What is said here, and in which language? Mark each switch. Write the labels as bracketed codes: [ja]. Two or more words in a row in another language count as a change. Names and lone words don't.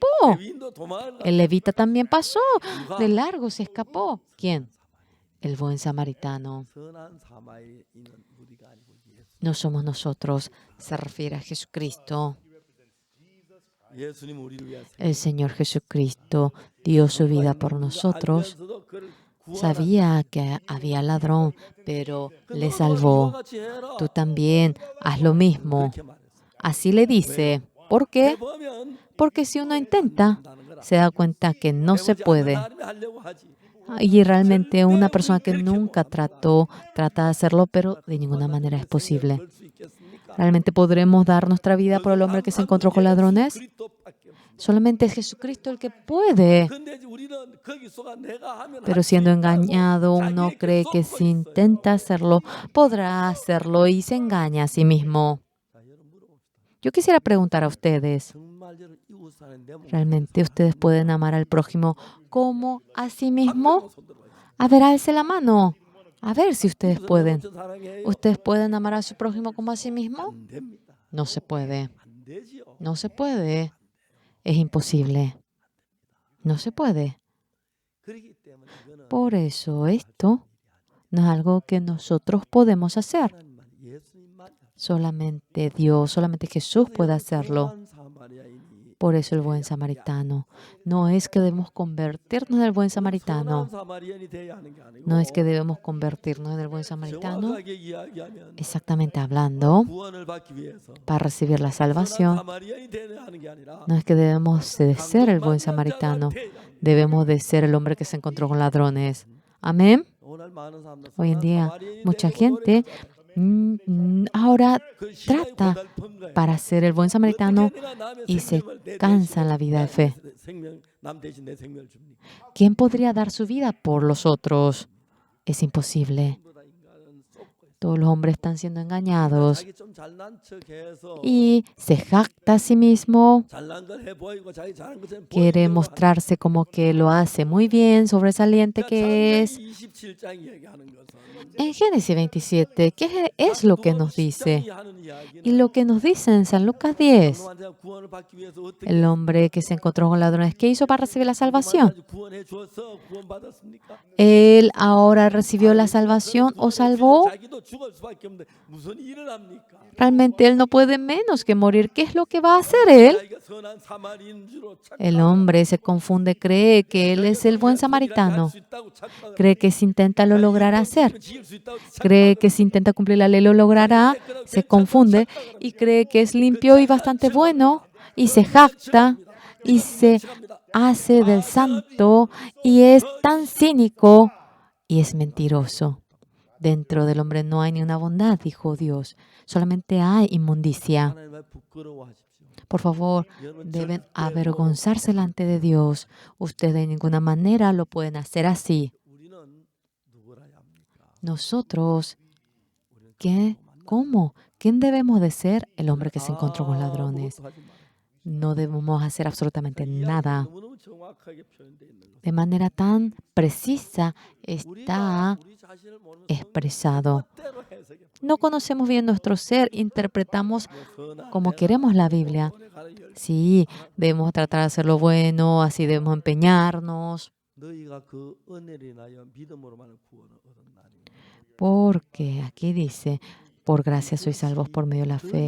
[ko] 레위인도 도망을 [es] El levita también pasó, de largo se escapó. ¿Quién? El buen samaritano. [ko] 선한 사마리아인은 우리가 아니고 예수. [es] No somos nosotros, se refiere a Jesucristo. [ko] 예수님 우리를 위하여 [es] El Señor Jesucristo dio su vida por nosotros. [ko] 알면서도 그를 구원하는 [es] Sabía que había ladrón, pero le salvó. Tú también haz lo mismo. [ko] 그렇게 말했어. [es] Así le dice. ¿Por qué? [ko] 해보면 [es] Porque si uno intenta, se da cuenta que no se [ko] 해보지 [es] puede. [ko] 않는 사람이 하려고 하지. [es] Y realmente una persona que nunca trata de hacerlo, pero de ninguna manera es posible. [ko] 그럴 수 있겠습니까? [es] ¿Realmente podremos dar nuestra vida por el hombre que se encontró con ladrones? [ko] 그리스도밖에 없습니다. [es] Solamente es Jesucristo el que puede. [ko] 근데 우리는 거기 속아 내가 하면 [es] Pero [ko] 할수 [es] siendo [ko] 있다고 [es] engañado, uno [ko] 자기에게 [es] cree que [ko] 쏟고 [es] si [ko] 있어요. [es] intenta hacerlo, podrá hacerlo y se engaña a sí mismo. [ko] 자, 여러분 물어봅시다. [es] Yo quisiera preguntar a ustedes, [ko] 정말 여러분 이웃 사는 내 몸 [es] ¿realmente ustedes pueden amar al prójimo como a sí mismo? [ko] 손 들어봐요. [es] A ver, alce la mano. A ver si ustedes [ko] 이웃을 [es] pueden. [ko] 내 몸처럼 사랑해요? [es] ¿Ustedes pueden amar a su prójimo como a sí mismo? [ko] 안 됩니다. [es] No se puede. [ko] 안 되지요. [es] No se puede. Es imposible. No se puede. [ko] 그렇기 때문에 이거는 [es] Por eso esto no es algo que nosotros podemos hacer. [ko] 하나님만 예수님만 [es] Solamente Dios, solamente Jesús puede hacerlo. [ko] 선한 사마리아인이 [es] Por eso el buen samaritano. No es que debemos convertirnos en el buen [ko] 선한 [es] samaritano. [ko] 사마리아인이 돼야 하는 게 아니고 [es] No es que debemos convertirnos en el buen samaritano. [ko] 정확하게 이야기하면 [es] Exactamente hablando, [ko] 구원을 받기 위해서 [es] para recibir la [ko] 선한 [es] salvación, [ko] 사마리아인이 돼야 하는 게 아니라 [es] no es que debemos de ser el buen samaritano. Debemos de ser el hombre que se encontró con ladrones. Amén. [ko] 오늘 많은 사람들 [es] Hoy en [ko] 선한 [es] día, [ko] 사마리아인이 [es] mucha [ko] 되려고 [es] gente [ko] 노력하잖아요. [es] ahora [ko] 그 신앙의 [es] trata [ko] 고달픈 거예요. [es] para ser el buen samaritano [ko] 어떻게 내가 남의 [es] y se [ko] 생명을 내 [es] cansa en [ko] 대신에 [es] la vida de fe. [ko] 남 대신 내 생명을 줍니까? [es] ¿Quién podría dar su vida por los otros? Es imposible. [ko] 전부 다 인간은 쏟고 있어요. [es] Todos los hombres están siendo engañados [ko] 자기 좀 잘난 척해서 [es] y se jacta a sí mismo, [ko] 잘난 걸 해 보이고 자기 잘한 것처럼 [es] quiere [ko] 보이려고 [es] mostrarse como que lo hace muy bien, sobresaliente que es. [ko] 27장이 얘기하는 것은 [es] En Génesis 27, ¿qué es lo que nos dice? Y lo que nos dice en San Lucas 10, [ko] 장로한테 구원을 받기 위해서 어떻게 [es] el hombre que se encontró con ladrones, ¿qué hizo para recibir la salvación? [ko] 구원해 주어서 구원받았습니까? [es] ¿Él ahora recibió la salvación o salvó? [ko] 자기도 죽을 수밖에 없는데 무슨 일을 합니까? [es] Realmente él no puede menos que morir. ¿Qué es lo que va a hacer él? [ko] 자기가 선한 사마리인 줄로 [es] El hombre se confunde, cree que él es el buen samaritano, cree que si intenta lo logrará hacer, cree que si intenta cumplir la ley lo logrará, se confunde y cree que es limpio y bastante bueno y se jacta y se hace del santo y es tan cínico y es mentiroso. Dentro del hombre no hay ni una bondad, dijo Dios, solamente hay inmundicia. [ko] 하나님을 부끄러워하십시오. [es] Por favor, deben avergonzarse delante de Dios. Ustedes de ninguna manera lo pueden hacer así. [ko] 우리는 누구라야 합니까? [es] Nosotros, ¿qué? ¿Cómo? ¿Quién debemos de ser? El hombre que se encontró con ladrones. [ko] 아무것도 하지 말아요. [es] No debemos hacer absolutamente nada. [ko] 너무너무 정확하게 표현되어 있는 것. [es] De manera tan precisa está [ko] 우리 자신을 모르는 [es] expresado. [ko] 뜻대로 해석해. [es] No conocemos bien nuestro ser, interpretamos [ko] 선한 [es] como queremos la Biblia. Sí, debemos tratar de hacer lo bueno, así debemos empeñarnos, [ko] 너희가 그 은혜를 인하여 믿음으로만 구원을 얻었나니. [es] porque aquí dice, por gracia sois salvos por medio de la fe,